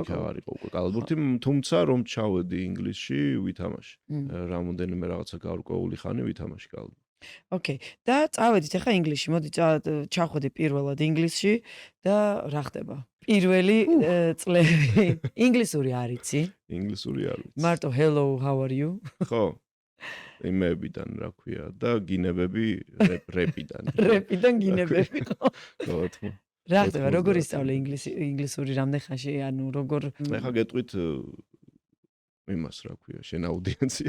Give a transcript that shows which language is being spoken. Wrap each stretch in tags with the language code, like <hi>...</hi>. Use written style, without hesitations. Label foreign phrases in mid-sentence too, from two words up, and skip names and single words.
<ka>იქ აღარ იყო უკვე კალათბურთი, თუმცა რომ ჩავედი ინგლისში, ვითამაში. რამოდენიმე რაღაცა გარკვეული ხანი ვითამაში კალათბურთი. ოკეი. და წავედით ახლა ინგლისში. მოდი ჩავხვედი პირველად ინგლისში და რა ხდება? პირველი წლები ინგლისური არ იცი? ინგლისური არ ვიცი.</ka> <en>მარტო hello, how are you?</en> <ka>ხო. იმებიდან რა ქვია და გინებები რეპიდან. რეპიდან გინებები ხო? ხო, თქო. რა ხდება? როგორ ისწავლე ინგლისური რამდენ ხანში? ანუ როგორ ეხა გეტყვით იმას რა ქვია, შენ აუდიენცია.</ka>